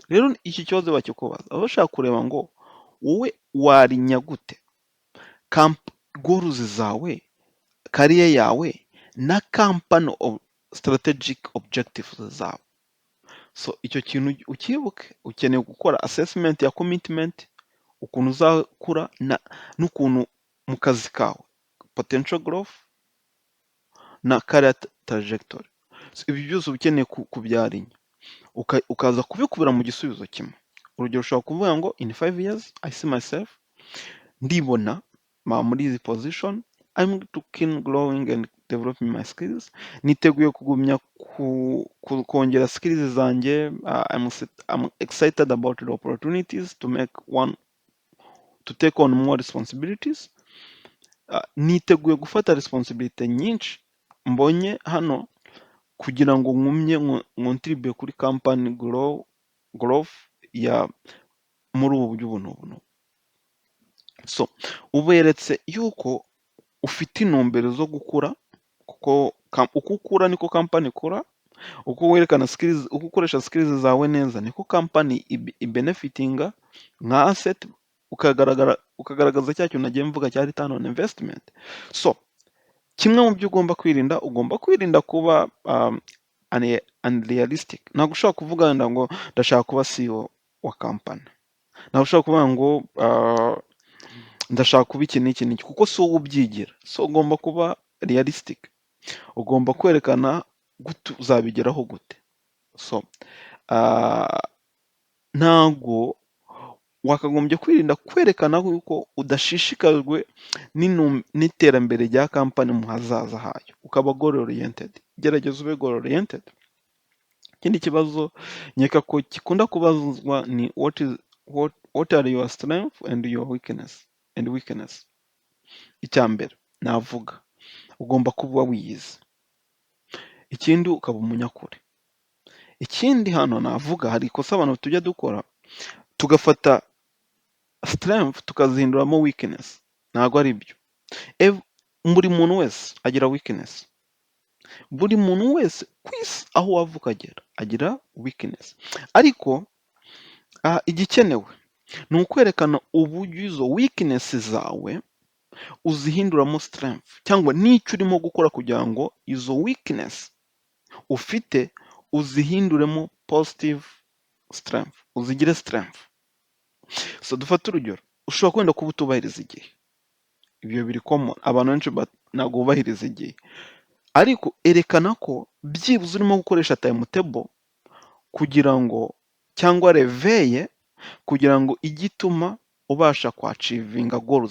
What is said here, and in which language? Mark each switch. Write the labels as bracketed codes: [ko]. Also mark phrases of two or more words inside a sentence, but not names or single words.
[rw] Rero iki kibazo bakikubaza, baba bashaka kureba ngo wowe warinya gute goals zawe, career yawe na [en] company strategic objectives [rw] zawe. So icyo kintu ukibuke, ukeneye gukora assessment ya commitment, ukuntu uzakura n'ukuntu mu kazi kawe, [en] potential growth na career trajectory. [rw] So ibi byose ukeneye kubyarinya, ukaza kubikubira mu gisubizo kimwe. Urugero ushobora kuvuga ngo [en] in 5 years I see myself, [rw] ndibona muri [en] this position, I'm looking growing and developing my skills. [rw] Niteguye kugumya kongera skills zanjye. [en] I'm excited about the opportunities to take on more responsibilities. [rw] Niteguye gufata responsibility nyinshi mbonye hano kugira ngo ngumye ncontribute kuri [en] company growth [rw] ya muri ubu buryo buno. So uberetse yuko ufite intumbero zo gukura, kuko uko ukura niko company ikura, uko werekana skills, uko ukoresha skills zawe neza niko company ibenefitinga nka asset, ukagaragaza cya kintu nagiye mvuga cya [en] return on investment. [rw] So kimwe mu byo ugomba kwirinda kuba unrealistic. Ntabwo ushobora kuvuga wenda ngo ndashaka kuba CEO wa company, ntabwo ushobora kuvuga ngo ndashaka kuba iki n'iki, kuko si wowe ubyigira. So ugomba kuba realistic, ugomba kwerekana gute uzabigeraho gute. So ntabwo wakagombye kwirinda kwerekana yuko udashishikajwe n'iterambere rya company mu hazaza hayo, ukaba [en] goal oriented. [rw] Gerageza ube [en] goal oriented. [rw] Ikindi kibazo nkeka ko gikunda kubazwa ni [en] what are your strength and your weakness. [rw] Icya mbere navuga, ugomba kuba wiyizi. Ikindi ukaba umunyakuri. Ikindi hano navuga, hari ikosa abantu tujya dukora, tugafata strength tukazihinduramo weakness. Ntabwo ari byo. Buri muntu wese agira weakness. Buri muntu wese ku isi aho wava ukagera agira weakness. Ariko igikenewe ni ukwerekana uburyo izo weakness zawe uzihinduramo strength, cyangwa n'icyo urimo gukora kugira ngo izo weakness ufite uzihinduremo [en] positive strength, [rw] uzigire strength. So dufate urugero, ushobora kwenda kuba utubahiriza igihe. Ibyo biri common, abantu benshi ntabwo bubahiriza igihe. Ariko erekana ko byibuze urimo gukoresha timetable kugira ngo, cyangwa reveille kugira ngo igituma ubasha kwachivinga goals.